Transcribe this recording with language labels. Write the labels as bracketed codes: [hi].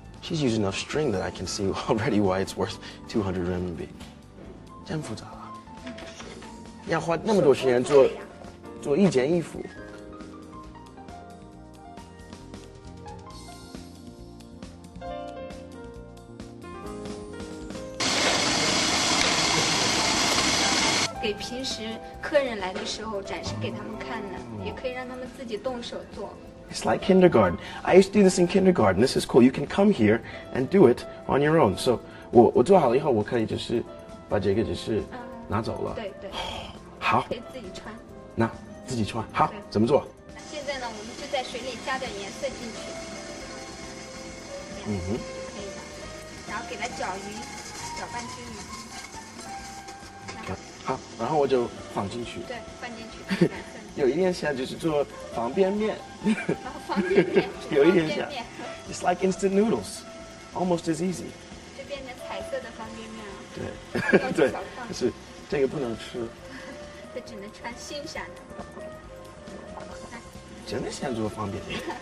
[en] She's using enough string that I can see already why it's worth 200 renminbi. [zh] 真复杂啊！要花那么多时间做一件衣服。给平时客人来的时候展示给他们看的，也可以让他们自己动手做。 [en] It's like kindergarten. I used to do this in kindergarten. This is cool. You can come here and do it on your own. [zh] So 我做好了以后，我可以就是把这个就是拿走了。对对。好。可以自己穿。那自己穿。好，怎么做？现在呢，我们就在水里加点颜色进去。可以的。然后给它搅匀，搅拌均匀。好，然后我就放进去。对，放进去。有一点像就是做方便面。方便面。有一点像。 [en] It's like instant noodles, almost as easy. [zh] 就变成彩色的方便面对。了。对。可是这个不能吃。这只能穿欣赏的。真的想做方便面。